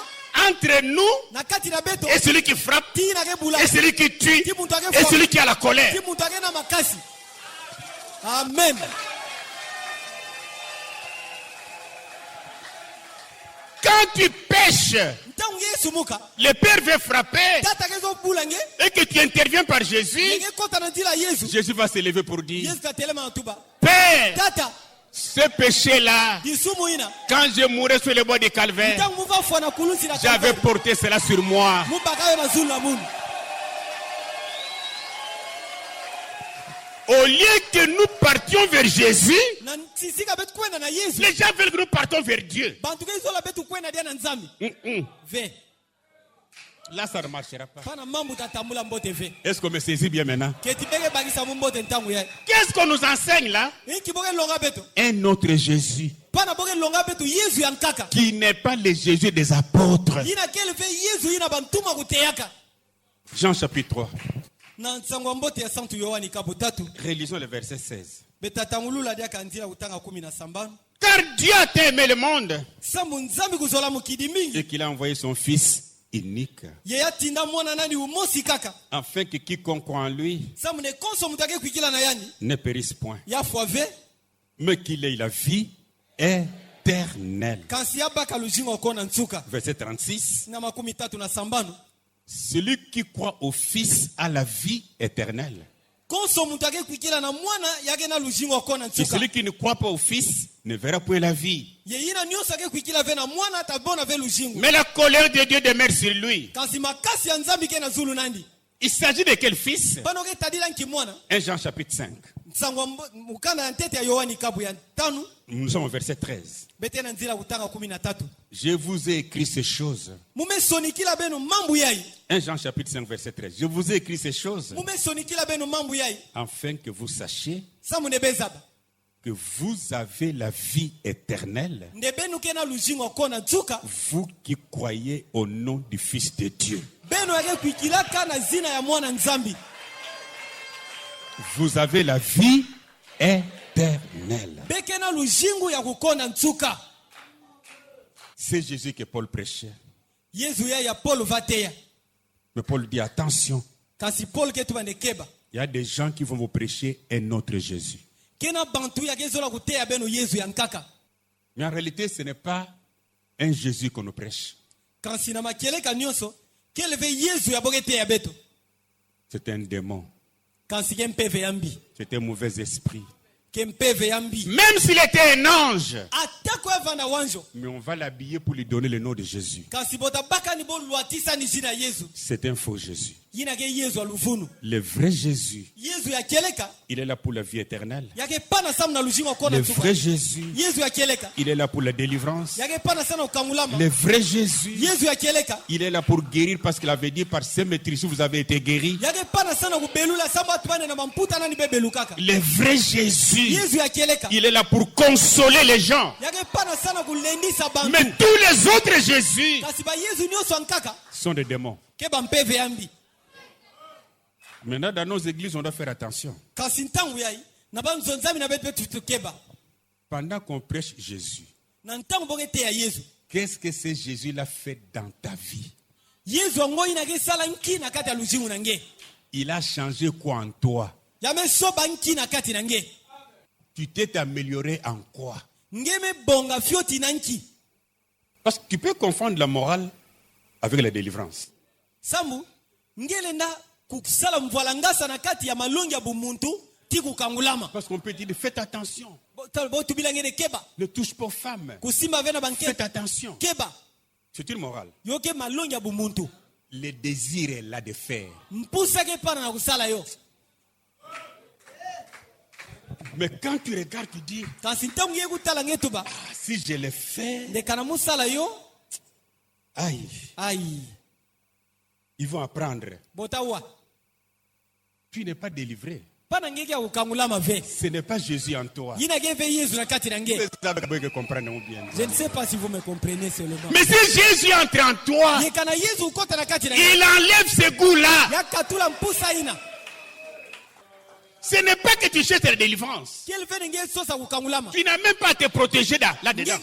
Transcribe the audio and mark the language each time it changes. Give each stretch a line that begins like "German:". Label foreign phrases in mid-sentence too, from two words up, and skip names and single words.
French: entre nous
Kituba (Democratic Republic of Congo): na kati na beto.
French: et celui qui frappe,
Kituba (Democratic Republic of Congo): Ti na ke bulaka.
French: et celui qui tue,
Kituba (Democratic Republic of Congo): Ti muntu ake
French: et celui qui a la colère.
Kituba (Democratic Republic of Congo): Ti muntu ake na makasi.
French: Amen. Quand tu pêches,
Kituba (Democratic Republic of Congo): Ntango Yesu muka.
French: le Père veut frapper
Kituba (Democratic Republic of Congo): Tata ke zo bulange.
French: et que tu interviens par Jésus,
Kituba (Democratic Republic of Congo): Nge kota na ntila Yesu.
French: Jésus va se lever pour dire,
Kituba (Democratic Republic of Congo): Yesu ka telema na tuba.
French: Père,
Kituba (Democratic Republic of Congo): Tata.
French: ce péché-là,
Kituba (Democratic Republic of Congo): Disumu ina.
French: quand je mourrais sur le bois du calvaire,
Kituba (Democratic Republic of Congo): Ntango muva fwa na kulusi na
French: j'avais
Kituba (Democratic Republic of Congo): kalvari.
French: porté cela sur moi.
Kituba (Democratic Republic of Congo): Mubaka yo na zulu la munu.
French: Au lieu que nous partions vers Jésus,
Kituba (Democratic Republic of Congo): Na sisika betu kwenda na Yesu.
French: les gens veulent que nous partons vers Dieu.
Kituba (Democratic Republic of Congo): Bantu ke izola betu kwenda dia na nzambi. Ve.
French: Là, ça ne marchera pas.
Kituba (Democratic Republic of Congo): Pana mambo tatambula mbote ve.
French: Est-ce qu'on me saisit bien maintenant?
Kituba (Democratic Republic of Congo): Keti bege bagisa mbote ntango ya.
French: Qu'est-ce qu'on nous enseigne là?
Kituba (Democratic Republic of Congo): Inki boge longa betu.
French: Un autre Jésus
Kituba (Democratic Republic of Congo): Pana boge longa betu Yesu yankaka.
French: qui n'est pas le Jésus des apôtres.
Kituba (Democratic Republic of Congo): Yina kele fe Yesu yina bantuma kuteyaka.
French: Jean chapitre 3.
Kituba (Democratic Republic of Congo): Na nsango mbote ya santu Yohani kabu tatu.
French: Relisons le verset 16.
Kituba (Democratic Republic of Congo): Betatangulula dia kanzira utanga 17.
French: Car Dieu a tant aimé le monde
Kituba (Democratic Republic of Congo): Sambu nzambi kuzola mukidi mingi.
French: et qu'il a envoyé son Fils unique,
Kituba (Democratic Republic of Congo): Yeya tinda mwana nani umosi kaka.
French: afin que quiconque croit en lui
Kituba (Democratic Republic of Congo): Sambu ne konso mutake kuikila na yani.
French: ne périsse point,
Kituba (Democratic Republic of Congo): Ya fwave.
French: mais qu'il ait la vie éternelle.
Kituba (Democratic Republic of Congo): Kansi ya baka lujingo kona nsuka.
French: Verset 36.
Kituba (Democratic Republic of Congo): Na 37.
French: Celui qui croit au Fils a la vie éternelle.
Kituba (Democratic Republic of Congo): Konso mutake kuikila na mwana yake na lujingo kona
French: Et
Kituba (Democratic Republic of Congo): nsuka.
French: celui qui ne croit pas au Fils ne verra point la vie.
Kituba (Democratic Republic of Congo): Yeyina nyonso ake kuikila ve na mwana atabona ve lujingo.
French: Mais la colère de Dieu demeure sur lui.
Kituba (Democratic Republic of Congo): Kansi makasi ya nzambi ke na zulu nandi.
French: Il s'agit de quel Fils?
Kituba (Democratic Republic of Congo): Bano ke tadila nki mwana.
French: 1 Jean chapitre 5.
Kituba (Democratic Republic of Congo): Nsango mukana ya ntete ya Yohani kabu ya 5.
French: Nous sommes au verset 13.
Kituba (Democratic Republic of Congo): Bete na nzira kutanga 13.
French: Je vous ai écrit ces choses.
Kituba (Democratic Republic of Congo): Mume sonikila beno mambu yai.
French: 1 Jean chapitre 5 verset 13. Je vous ai écrit ces choses
Kituba (Democratic Republic of Congo): Mume sonikila beno mambu yai.
French: afin que vous sachiez
Kituba (Democratic Republic of Congo): Samu nebezaba.
French: que vous avez la vie éternelle,
Kituba (Democratic Republic of Congo): Ndebenu kena lujingo kona nsuka.
French: vous qui croyez au nom du Fils de Dieu.
Kituba (Democratic Republic of Congo): Beno yake kuikila kana zina ya mwana nzambi.
French: Vous avez la vie éternelle.
Kituba (Democratic Republic of Congo): Bekena lujingu ya kukona nsuka.
French: C'est Jésus que Paul prêchait.
Kituba (Democratic Republic of Congo): Yesu ya Paul vateya.
French: Mais Paul dit attention,
Kituba (Democratic Republic of Congo): Kasi Paul ketu bandekeba.
French: il y a des gens qui vont vous prêcher un autre Jésus.
Kituba (Democratic Republic of Congo): Kena bantu ya kezola kuteya beno Yesu yankaka.
French: Mais en réalité, ce n'est pas un Jésus qu'on nous prêche.
Kituba (Democratic Republic of Congo): Kasi na makeleka nyonso keleve Yesu ya bogeteya beto.
French: C'est un démon.
Kituba (Democratic Republic of Congo): Kasi kempeve yambi.
French: C'est un mauvais esprit.
Kituba (Democratic Republic of Congo): Kempeve yambi.
French: Même s'il était un ange,
Kituba (Democratic Republic of Congo): Atako evana wanjo.
French: mais on va l'habiller pour lui donner le nom de Jésus.
Kituba (Democratic Republic of Congo): Kasi botabaka ni bo luatisa ni jina Yesu.
French: C'est un faux Jésus.
Kituba (Democratic Republic of Congo): Yina ke Yesu aluvunu.
French: Le vrai Jésus,
Kituba (Democratic Republic of Congo): Yesu ya keleka.
French: il est là pour la vie éternelle.
Kituba (Democratic Republic of Congo): Yake pana samu na lujingo kona
French: Le
Kituba (Democratic Republic of Congo): nsuka.
French: vrai Jésus,
Kituba (Democratic Republic of Congo): Yesu ya keleka.
French: il est là pour la délivrance.
Kituba (Democratic Republic of Congo): Yake pana sana ukamulama.
French: Le vrai Jésus,
Kituba (Democratic Republic of Congo): Yesu ya keleka.
French: il est là pour guérir parce qu'il avait dit par ses maîtrises vous avez été guéris.
Kituba (Democratic Republic of Congo): Yake pana sana kubelula samba atubane na mamputa nani bebelukaka.
French: Le vrai Jésus,
Kituba (Democratic Republic of Congo): Yesu ya keleka.
French: il est là pour consoler les gens.
Kituba (Democratic Republic of Congo): Yake pana sana kulendisa bantu.
French: Mais tous les autres Jésus
Kituba (Democratic Republic of Congo): Kasi ba Yesu nyonso ankaka.
French: sont des démons.
Kituba (Democratic Republic of Congo): Ke bampeve yambi.
French: Maintenant, dans nos églises, on doit faire attention.
Kituba (Democratic Republic of Congo): Kasi ntangu yai. Na banzo nzambi na betu tutukeba.
French: Pendant qu'on prêche Jésus,
Kituba (Democratic Republic of Congo): Na ntangu bogete ya Yesu.
French: qu'est-ce que ce Jésus-là fait dans ta vie?
Kituba (Democratic Republic of Congo): Yesu ango ina ke sala nki na kati ya lujingu na nge.
French: Il a changé quoi en toi?
Kituba (Democratic Republic of Congo): Yame soba nki na kati na nge.
French: Tu t'es amélioré en quoi?
Kituba (Democratic Republic of Congo): Ngeme bonga fioti na nki.
French: Parce que tu peux confondre la morale avec la délivrance.
Kituba (Democratic Republic of Congo): sambu ngelenda kusala mvwalangasa na kati ya malongi ya bumuntu tikukangulama.
French: Parce qu'on peut dire, faites attention.
Kituba (Democratic Republic of Congo): Botubilangene keba
French: Ne touche pas aux femmes.
Kituba (Democratic Republic of Congo): kusimba vena
French: Faites
Kituba (Democratic Republic of Congo): banke
French: attention.
Kituba (Democratic Republic of Congo): keba
French: C'est une morale.
Kituba (Democratic Republic of Congo): yoke malongi ya bumuntu
French: Le désir est là de faire.
Kituba (Democratic Republic of Congo): mpusake pana na kusala yo.
French: Mais quand tu regardes, tu dis,
Kituba (Democratic Republic of Congo): kasi ntangu ye kutala ngetuba
French: ah, si je le fais,
Kituba (Democratic Republic of Congo): ndekana musala yo aïe, ai
French: ils vont apprendre.
Kituba (Democratic Republic of Congo): botawa
French: Tu n'es pas délivré.
Kituba (Democratic Republic of Congo): pana ngeke ya kukangulama ve
French: Ce n'est pas Jésus en toi.
Kituba (Democratic Republic of Congo): yina ke ve Yesu na kati na nge.
French: C'est ça que comprendre bien. Je ne sais pas si vous me comprenez seulement. Mais si Jésus entre en toi,
Kituba (Democratic Republic of Congo): Yekana Yesu ukota na kati na nge.
French: il enlève ce goût-là.
Kituba (Democratic Republic of Congo): Yakatula mpusa ina.
French: Ce n'est pas que tu cherches la délivrance.
Kituba (Democratic Republic of Congo): Kiel fe nge sosa kukangulama.
French: Tu n'as même pas à te protéger là-dedans.